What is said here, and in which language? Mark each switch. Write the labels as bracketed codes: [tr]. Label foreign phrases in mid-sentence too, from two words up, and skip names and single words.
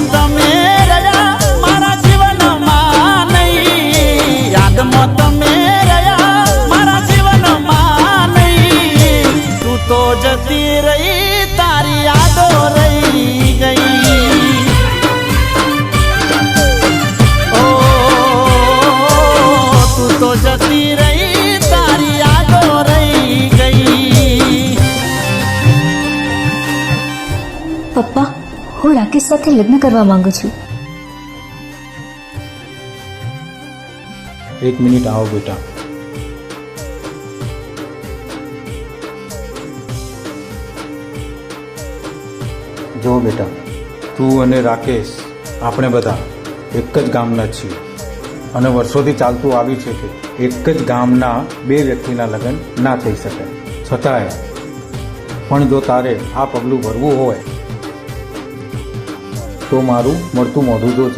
[gu] તમે રહ્યા મારા જીવનમાં નહીં યાદમાં તમે રહ્યા મારા જીવનમાં નહીં તું તો જતી રહી તારી યાદો રહી ગઈ તો જતી રહી તારી યાદો રહી ગઈ। पप्पा હું રાકેશ સાથે લગ્ન કરવા માંગુ છું। [hi] एक मिनिट आओ बेटा। [gu] જો બેટા, તું અને રાકેશ આપણે બધા એક જ ગામના છીએ અને વર્ષોથી ચાલતું આવ્યું છે કે એક જ ગામના બે વ્યક્તિના લગ્ન ના થઈ શકે. છતાંય પણ જો તારે આ પગલું ભરવું હોય તો મારું મળતું મોઢું જોજે.